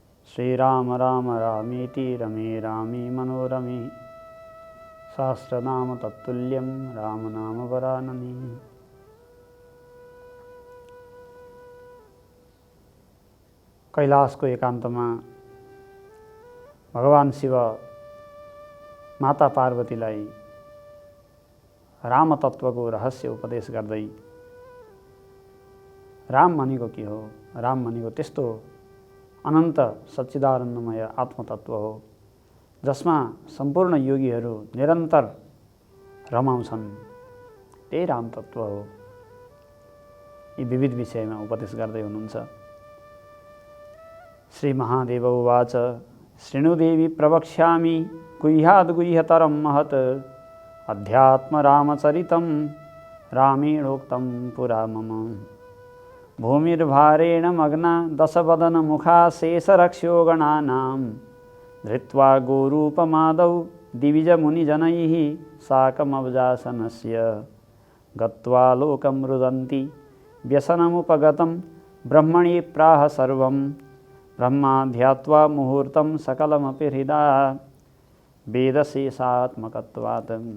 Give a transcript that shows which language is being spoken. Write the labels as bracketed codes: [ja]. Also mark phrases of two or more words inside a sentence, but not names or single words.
[sa] श्रीराम राम रामेति रमे रामे मनोरमे सहस्रनाम तत्तुल्यं राम नाम वरानने। [ne] कैलाशको एकान्तमा भगवान शिव माता पार्वतीलाई राम तत्त्वको रहस्य उपदेश गर्दै राम भनेको के हो, राम भनेको त्यस्तो अनन्त सच्चिदानन्दमय आत्मतत्त्व हो जसमा सम्पूर्ण योगीहरू निरन्तर रमाउँछन्, त्यही राम तत्त्व हो। यी विविध विषयमा उपदेश गर्दै हुनुहुन्छ। [sa] श्री महादेव उवाच शृणुदेवी प्रवक्ष्यामि गुह्याद् गुह्यतरं महत् अध्यात्म रामचरितं रामेणोक्तं पुरा मम। भूमिर्भारेण मग्ना दशवदनमुखा शेषरक्ष्यो गणानां धृत्वा गोरूपमादौ दिविजमुनिजनैः साकमवजासनस्य गत्वा लोकं रुदन्ति व्यसनमुपगतं ब्रह्मणि प्राह सर्वं ब्रह्मा ध्यात्वा मुहूर्तं सकलमपि हृदा वेदशेषात्मकत्वात्।